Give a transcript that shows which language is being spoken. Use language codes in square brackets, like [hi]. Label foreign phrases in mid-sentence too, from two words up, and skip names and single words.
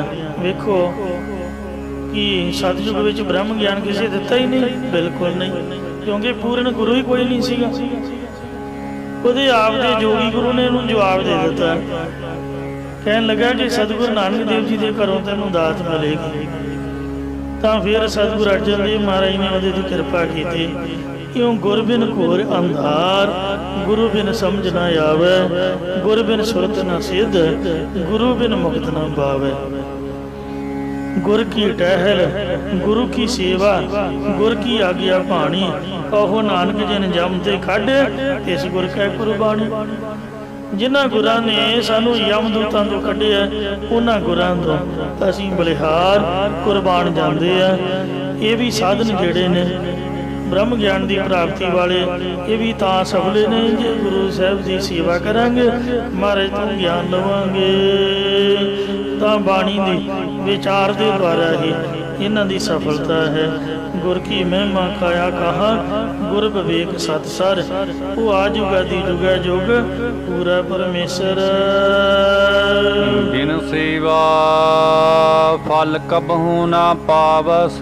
[pa] ਵੇਖੋ ਕਿ ਸਤਯੁਗ ਵਿਚ ਬ੍ਰਹਮ ਗਿਆਨ ਕਿਸੇ ਦਿੱਤਾ ਹੀ ਨਹੀਂ, ਬਿਲਕੁਲ ਨਹੀਂ, ਕਿਉਂਕਿ ਪੂਰਨ ਗੁਰੂ ਹੀ ਕੋਈ ਨਹੀਂ ਸੀਗਾ। ਉਹਦੇ ਆਪ ਦੇ ਜੋਗੀ ਗੁਰੂ ਨੇ ਇਹਨੂੰ ਜਵਾਬ ਦੇ ਦਿੱਤਾ, ਕਹਿਣ ਲੱਗਾ ਕਿ ਸਤਿਗੁਰੂ ਨਾਨਕ ਦੇਵ ਜੀ ਕੇ ਘਰੋਂ ਤੈਨੂੰ ਦਾਤ ਮਿਲੇਗੀ। ਤਾਂ ਫਿਰ ਸਤਿਗੁਰੂ ਅਰਜਨ ਦੇਵ ਮਹਾਰਾਜ ਨੇ ਉਹਦੇ ਦੀ ਕਿਰਪਾ ਕੀਤੀ। ਕਿਉਂ ਗੁਰ ਬਿਨ ਘੋਰ ਅੰਧਾਰ, ਗੁਰੂ ਬਿਨ ਸਮਝ ਨ ਆਵੈ, ਗੁਰ ਬਿਨ ਸੁਰਤ ਨ ਸਿੱਧ, ਗੁਰੂ ਬਿਨ ਮੁਕਤ ਨ ਪਾਵੈ। ਗੁਰ ਕੀ ਟਹਿਲ, ਗੁਰੂ ਕੀ ਸੇਵਾ, ਗੁਰ ਕੀ ਆਗਿਆ ਪਾਣੀ, ਕਹੋ ਨਾਨਕ ਜਿਨ ਜਮ ਤੇ ਖੜ, ਇਸ ਗੁਰ ਕੈ ਕੁਰਬਾਨੀ। ਜਿਨ੍ਹਾਂ ਗੁਰਾਂ ਨੇ ਸਾਨੂੰ ਯਮਦੂਤਾਂ ਤੋਂ ਕੱਢਿਆ, ਉਨ੍ਹਾਂ ਗੁਰਾਂ ਤੋਂ ਅਸੀਂ ਬਲਿਹਾਰ ਕੁਰਬਾਨ ਜਾਂਦੇ ਆ। ਯੇ ਭੀ ਸਾਧਨ ਜਿਹੜੇ ਨੇ ਬ੍ਰਹਮ ਗਿਆਨ ਕੀ ਪ੍ਰਾਪਤੀ ਵਾਲੇ, ਯੇ ਭੀ ਤਾਂ ਸਫਲੇ ਨੇ ਜੇ ਗੁਰੂ ਸਾਹਿਬ ਕੀ ਸੇਵਾ ਕਰਾਂਗੇ, ਮਹਾਰਾਜ ਤੋਂ ਗਿਆਨ ਲਵਾਂਗੇ, ਤਾਂ ਬਾਣੀ ਦੀ ਵਿਚਾਰ [hi] के द्वारा [pa] ਹੀ ਇਨ੍ਹਾਂ ਦੀ ਸਫਲਤਾ ਹੈ। ਗੁਰ ਕੀ ਮਹਿਮਾ ਕਾਇਆ ਕਹਾ ਗੁਰ ਵਿਵੇਕ ਸਤ ਸਰ, ਵੋ ਆਜ ਜੁਗਾਦੀ ਜੁਗਾ ਜੁਗ ਪੂਰਾ ਪਰਮੇਸ਼ਰ। ਜਿਨ ਸੇਵਾ ਫਲ ਕਬਹੂ ਨਾ ਪਾਵਸ,